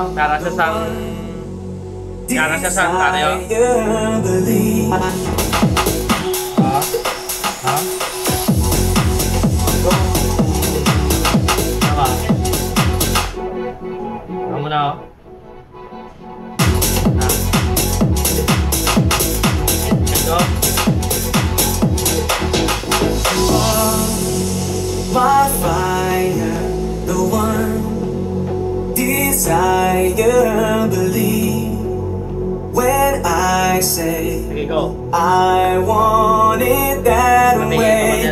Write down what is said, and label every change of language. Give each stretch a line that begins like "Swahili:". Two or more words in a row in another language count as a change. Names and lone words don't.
Hiligaynon: May ara siya sang ano yun?
Filipino: Ano mo na oh? Ito.
English: My fire, the one desire, believe when I say
Filipino: Sige, go.
English: I want it that way.